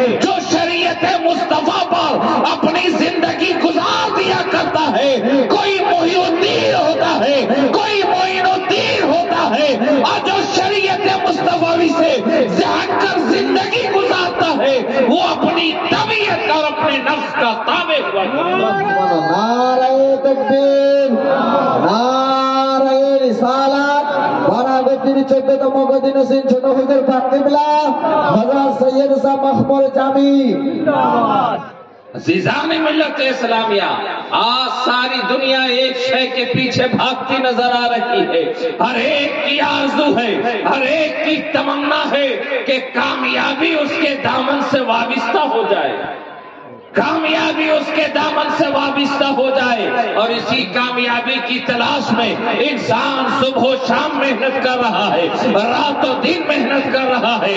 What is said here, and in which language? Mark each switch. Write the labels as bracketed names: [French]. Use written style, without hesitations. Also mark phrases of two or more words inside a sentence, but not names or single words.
[Urdu] جو شریعت مصطفیٰ پر اپنی زندگی گزار دیا کرتا ہے، کوئی محی الدین ہوتا ہے، کوئی معین الدین ہوتا ہے، اور جو شریعت مصطفی سے ہٹ کر زندگی گزارتا ہے وہ اپنی طبیعت اور اپنے نفس کا تابع ہوا کرتا ہے۔ نعرہ تکبیر، نعرہ رسالت، [Bangla] বারাগতির 14তম গদিনসীন ছোট হুজুর পাকিবলা হযরত সৈয়দ সাহেব মখমুর জামি জিন্দাবাদ। [Urdu] عزیزان ملت اسلامیہ، آج ساری دنیا ایک شے کے پیچھے بھاگتی نظر آ رہی ہے، ہر ایک کی آرزو ہے، ہر ایک کی تمنا ہے کہ کامیابی اس کے دامن سے وابستہ ہو جائے، کامیابی اس کے دامن سے وابستہ ہو جائے، اور اسی کامیابی کی تلاش میں انسان صبح و شام محنت کر رہا ہے، رات و دن محنت کر رہا ہے۔